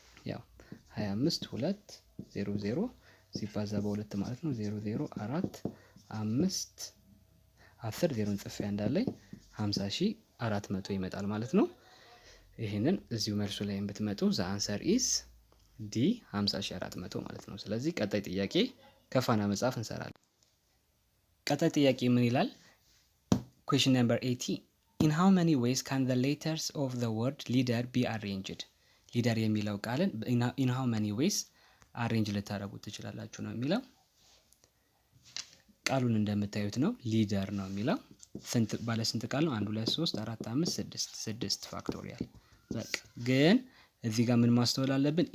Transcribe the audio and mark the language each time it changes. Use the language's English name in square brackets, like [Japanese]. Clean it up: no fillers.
[Amharic] ያው 25 2 0 0 ሲባዛ በ2 ማለት ነው 0 0 4 5 10 0 ጽፌ እንዳለኝ 50400 ይመጣል ማለት ነው። ይሄንን እዚሁ መልሱ ላይ ብትመጡ [English] ዘ አንሰር ኢዝ ዲ [Amharic] 50400 ማለት ነው። ስለዚህ ቀጣይ ጥያቄ ከፋና መጽሐፍ እንሰራለን። ቀጣይ ጥያቄ ምን ይላል? [English] Question number 80 In how many ways can the letters of the word leader be arranged? [Amharic] ሊደር የሚለው ቃልን [English] in how many ways [Amharic] አሬንጅ ልታደርጉት ትችላላችሁ ነው የሚለው። ቃሉን እንደምታዩት ነው ሊደር ነው የሚለው። ባለ ስንት ቃል ነው? 1 2 3 4 5 6 ፋክቶሪያል። በቃ ግን እዚህ ጋር ምን ማስተዋል አለብን?